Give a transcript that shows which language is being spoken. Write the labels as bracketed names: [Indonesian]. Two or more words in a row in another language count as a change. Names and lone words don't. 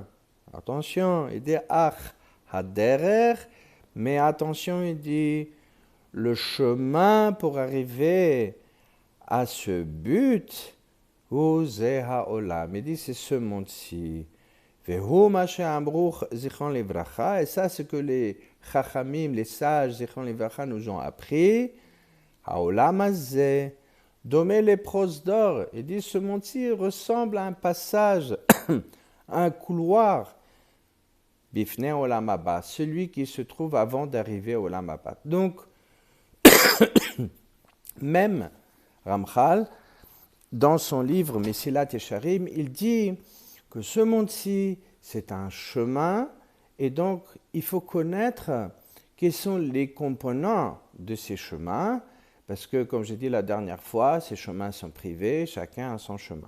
[French] Attention, il dit, haderer, mais attention, il dit, le chemin pour arriver à ce but, il dit, c'est ce monde-ci. Et ça, c'est que les Chachamim, les sages, [Hebrew] זכרונם לברכה, [French] nous ont appris. [Hebrew] העולם הזה דומה לפרוזדור. [French] Il dit, ce monde-ci ressemble à un passage, à un couloir. [Hebrew] בפני העולם הבא, [French] celui qui se trouve avant d'arriver au [Hebrew] עולם הבא. [French] Donc, même Ramchal, dans son livre Mesilat Yesharim, il dit que ce monde-ci, c'est un chemin, et donc il faut connaître quels sont les composants de ces chemins, parce que, comme j'ai dit la dernière fois, ces chemins sont privés, chacun a son chemin.